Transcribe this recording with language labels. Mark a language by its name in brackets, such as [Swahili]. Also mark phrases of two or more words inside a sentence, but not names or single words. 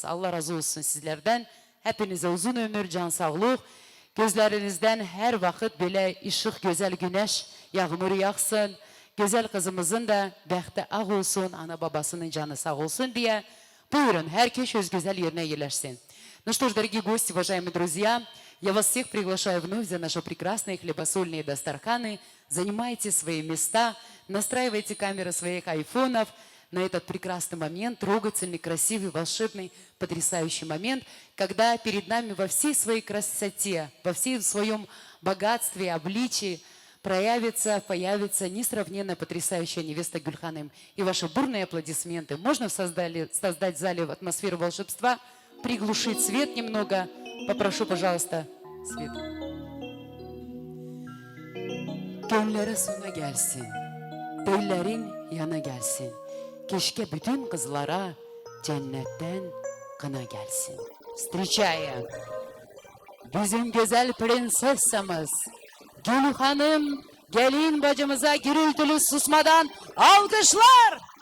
[Turkish] Allah razı olsun sizlerden. Hepinize uzun ömür, can sağlık. Gözlerinizden her vakit bile ışık, güzel güneş, yağmur yağsın. Güzel kızımızın da bəxti ağ olsun, ana babasının canı sağ olsun diye. Buyurun, herkes öz güzel yerine yerleşsin. [Russian] Ну что ж, дорогие гости, уважаемые друзья, я вас всех приглашаю вновь за наши прекрасные хлебосольные дастарханы. Занимайте свои места, настраивайте камеры своих айфонов на этот прекрасный момент, трогательный, красивый, волшебный, потрясающий момент, когда перед нами во всей своей красоте, во всем своем богатстве, обличии появится несравненно потрясающая невеста Гюльханым. И ваши бурные аплодисменты можно создать в зале атмосферу волшебства, приглушить свет немного. Попрошу, пожалуйста, свет. [Turkish] Gönlere sona gelsin, bellerin yana gelsin. Keşke bütün kızlara cennetten kına gelsin. Встречая bizim güzel prensessamız Gül Hanım, gelin bacımıza gürültülü susmadan alkışlar.